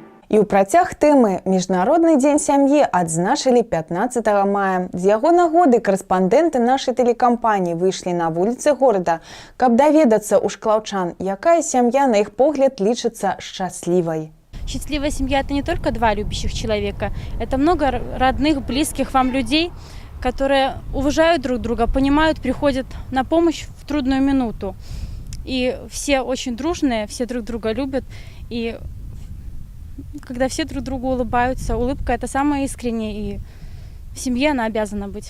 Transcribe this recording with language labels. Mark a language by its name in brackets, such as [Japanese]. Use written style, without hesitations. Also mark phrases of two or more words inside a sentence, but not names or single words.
[Belarusian] І ў працяг тэмы міжнародны дзень сям'і адзначылі 15 мая. З яго нагоды корэспандэнты нашай тэлекампаніі выйшлі на вуліцы горада, каб даведацца ў шклаўчан, якая сям'я, на іх погляд, лічыцца шчаслівай. [Russian] Счастливая семья – это не только два любящих человека, это много родных, близких вам людей, которые уважают друг друга, понимают, приходят на помощь в трудную минуту. И все очень дружные, все друг друга любят. И когда все друг другу улыбаются, улыбка – это самое искреннее, и в семье она обязана быть.